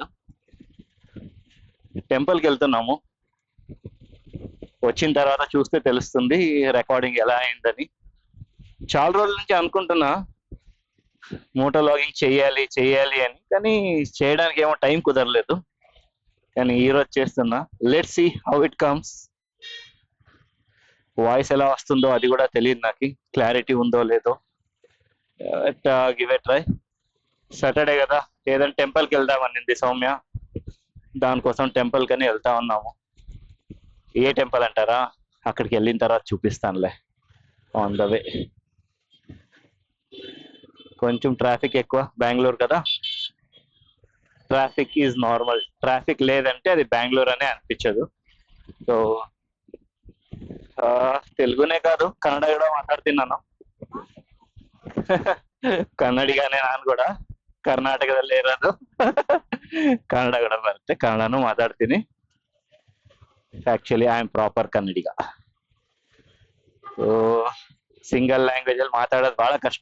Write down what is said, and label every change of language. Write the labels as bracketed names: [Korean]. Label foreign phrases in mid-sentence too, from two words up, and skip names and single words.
[Telugu] టెంపుల్కి వెళ్తున్నాము, వచ్చిన తర్వాత చూస్తే తెలుస్తుంది రికార్డింగ్ ఎలా అయిందని. చాలా రోజుల నుంచి అనుకుంటున్నా [English] moto vlogging [Telugu] చెయ్యాలి చెయ్యాలి అని, కానీ చేయడానికి ఏమో టైం కుదరలేదు. కానీ ఈరోజు చేస్తున్నా. [English] Let's see how it comes. [Telugu] వాయిస్ ఎలా వస్తుందో అది కూడా తెలియదు నాకు, క్లారిటీ ఉందో లేదో. [English] Give a try. [Telugu] సాటర్డే కదా, ఏదైనా టెంపుల్కి వెళ్దామనింది సౌమ్య, దానికోసం టెంపుల్ కని వెళ్తా ఉన్నాము. ఏ టెంపుల్ అంటారా, అక్కడికి వెళ్ళిన తర్వాత చూపిస్తానులే. [English] On the way. [Telugu] కొంచెం ట్రాఫిక్ ఎక్కువ, బెంగళూరు కదా. [English] Traffic is normal, [Telugu] ట్రాఫిక్ లేదంటే అది బెంగళూరు అనే అనిపించదు. [Kannada] సో [Telugu] తెలుగునే కాదు [Kannada] ಕನ್ನಡ ಕೂಡ ಮಾತಾಡ್ತೀನಿ ನಾನು. ಕನ್ನಡಿಗನೇ ನಾನು ಕೂಡ, ಕರ್ನಾಟಕದಲ್ಲೇ ಇರೋದು. ಕನ್ನಡ ಕೂಡ ಬರುತ್ತೆ, ಕನ್ನಡನೂ ಮಾತಾಡ್ತೀನಿ. [English] Actually I am proper Kannadiga. so single language [Kannada] ಅಲ್ಲಿ ಮಾತಾಡೋದು ಬಹಳ ಕಷ್ಟ.